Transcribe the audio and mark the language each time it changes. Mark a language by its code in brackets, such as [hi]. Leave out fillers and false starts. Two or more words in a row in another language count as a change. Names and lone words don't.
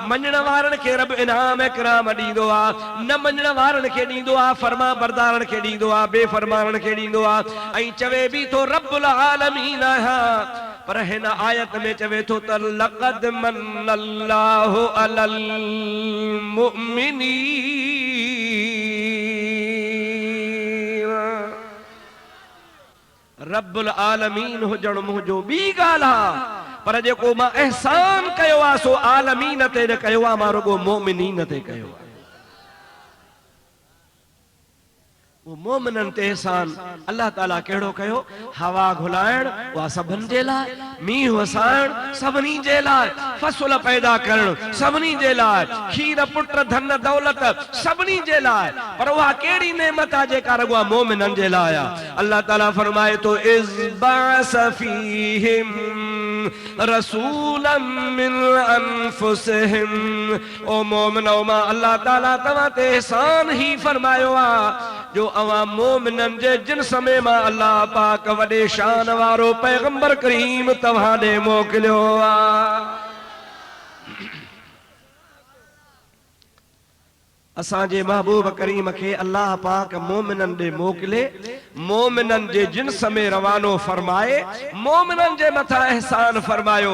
[sd] मञण वारनि खे रब इनाम इकराम ॾींदो आहे, न मञण वारनि खे ॾींदो आहे, फर्मा बरदारनि खे ॾींदो आहे, बेफरमाननि खे ॾींदो आहे। ऐं चवे बि थो [ar] رب العالمين [sd] आहियां। पर हिन आयत में चवे थो त [ar] لقد من الله على المؤمنين. رب العالمين [sd] हुजण मुंहिंजो ॿी ॻाल्हि आहे, पर जेको मां एहसान कयो आहे सो आलमीन ते न कयो आहे, मां रुगो मोमिनीन ते कयो आहे। वो मोमिनन ते एहसान अल्लाह ताला कहिड़ो कयो, हवा घुलाइण उहा सभिनी जे लाइ, मींहुं वसाइण सभिनी जे लाइ, फसल पैदा करण सभिनी जे लाइ, खीर पुट धन दौलत सभिनी जे लाइ। पर उहा कहिड़ी नेमत आहे जेका रुगो मोमिनन जे लाइ आहे। अल्लाह ताला फरमाए थो [ar] إذ بعث فيهم رسولا من أنفسهم. [sd] ओ मोमिनो मां अल्लाह ताला तव्हां ते एहसान ही फरमायो आहे जो अवां मोमिनन जे जिन्स में मां अल्लाह पाक वॾे शान वारो पैगंबर करीम तव्हां ॾे मोकिलियो आहे। असांजे महबूब करीम खे अल्लाह पाक मोमिनन ॾे मोकिले, मोमिनन जे जिन्स में रवानो फरमाए, मोमिनन जे मथां एहसान फरमायो।